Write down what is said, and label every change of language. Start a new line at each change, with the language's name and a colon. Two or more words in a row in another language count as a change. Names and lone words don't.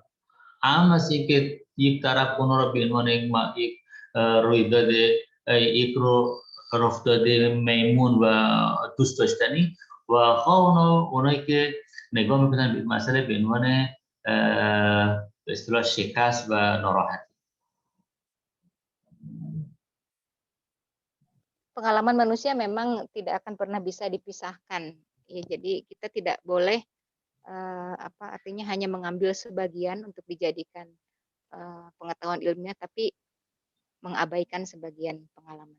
Persian: هم از اینکه یک طرف اونا رو به عنوان یک رویداد، یک رفتار میمون و دوست داشتنی و اونایی که نگاه میکنن به مسئله به عنوان به اصطلاح شکست و ناراحتی.
Indonesian: Pengalaman manusia memang tidak akan pernah bisa dipisahkan. Ya, jadi kita tidak boleh artinya hanya mengambil sebagian untuk dijadikan pengetahuan ilmiah, tapi mengabaikan sebagian pengalaman.